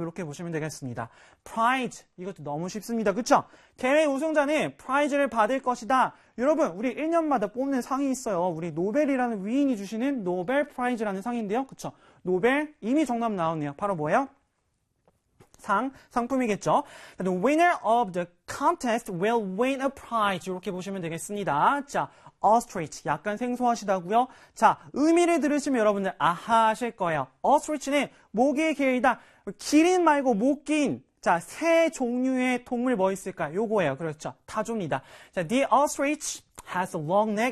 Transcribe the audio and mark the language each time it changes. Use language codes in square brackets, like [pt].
[ko] 이렇게 보시면 되겠습니다. prize. 이것도 너무 쉽습니다. 그렇죠. 대회 우승자는 prize를 받을 것이다. 여러분, 우리 1년마다 뽑는 상이 있어요. 우리 노벨이라는 위인이 주시는 노벨 프라이즈라는 상인데요. 그렇죠. 노벨, 이미 정답 나왔네요. 바로 뭐예요? 상, 상품이겠죠. [en] The winner of the contest will win a prize. [ko] 이렇게 보시면 되겠습니다. 자, ostrich. 약간 생소하시다고요? 자, 의미를 들으시면 여러분들 아하 하실 거예요. ostrich는 목이 길다. 기린 말고 목 긴. 자, 세 종류의 동물 뭐 있을까요? 요거예요. 그렇죠. 타조입니다. 자, [en] the ostrich has a long neck.